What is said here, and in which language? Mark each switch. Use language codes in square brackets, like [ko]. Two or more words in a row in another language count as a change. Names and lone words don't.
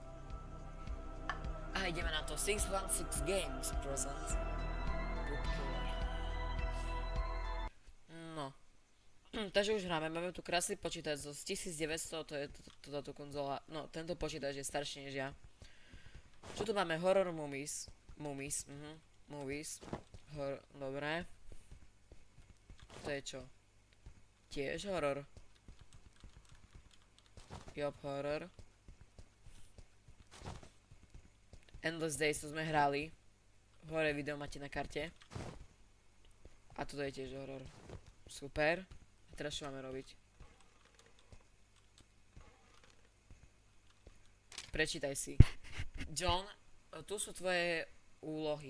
[sk] A ideme na to. [en] 616 Games presents Poop Killer. [sk] No. Takže už hráme, máme tu krásny počítač zo 1900, to je táto konzola, no tento počítač je starší než ja. Čo tu máme? [en] Horror movies, [sk] dobre. To je čo? Tiež horor. Job, horor. Endless Days, to sme hrali. Hore video máte na karte. A toto je tiež horor. Super. A teraz čo máme robiť? Prečítaj si. John, tu sú tvoje úlohy.